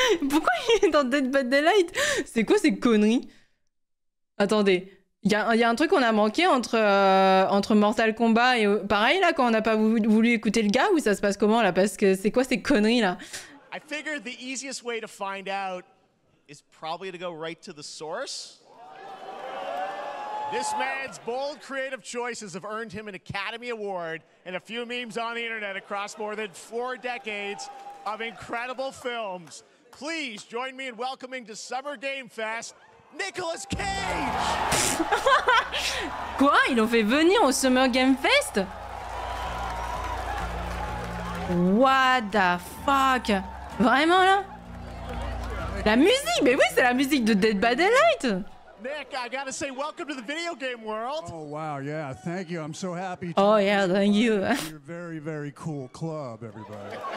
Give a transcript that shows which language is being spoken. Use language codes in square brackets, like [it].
[fr] Pourquoi il est dans Dead by Daylight? C'est quoi ces conneries? Attendez, il y a un truc qu'on a manqué entre Mortal Kombat et... Pareil là, quand on n'a pas voulu écouter le gars, ou ça se passe comment là? Parce que c'est quoi ces conneries là? [en] I figured the easiest way to find out is probably to go right to the source. This man's bold creative choices have earned him an Academy Award and a few memes on the internet across more than 4 decades of incredible films. Please join me in welcoming to Summer Game Fest, Nicolas Cage! [fr] Quoi? Ils l'ont fait venir au Summer Game Fest? [en] What the fuck? [fr] Vraiment là? La musique? Mais oui, c'est la musique de Dead by Daylight! [en] Nick, I gotta say, welcome to the video game world. Oh, wow, yeah, thank you. I'm so happy to oh, yeah, thank you. You're a very, very cool club, everybody.